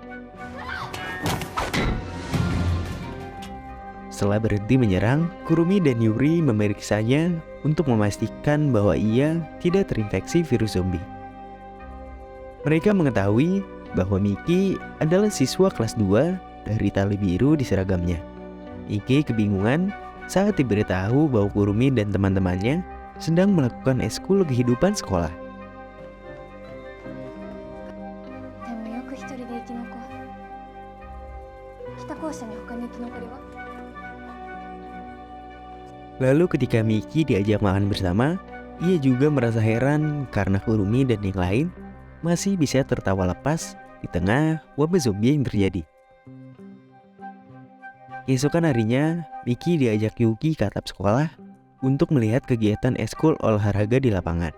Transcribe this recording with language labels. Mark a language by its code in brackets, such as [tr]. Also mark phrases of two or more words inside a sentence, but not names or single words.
[id] Setelah berhenti menyerang, Kurumi dan Yuri memeriksanya untuk memastikan bahwa ia tidak terinfeksi virus zombie. Mereka mengetahui bahwa Miki adalah siswa kelas 2 dari tali biru di seragamnya. Miki kebingungan saat diberitahu bahwa Kurumi dan teman-temannya sedang melakukan eskul kehidupan sekolah. [ja] でもよく一人で生き残る。北校舎に他に生き残りは？ [id] Lalu ketika Miki diajak makan bersama, ia juga merasa heran karena Kurumi dan yang lain masih bisa tertawa lepas di tengah wabah zombie yang terjadi. Keesokan harinya, Miki diajak Yuki ke atap sekolah untuk melihat kegiatan eskul olahraga di lapangan.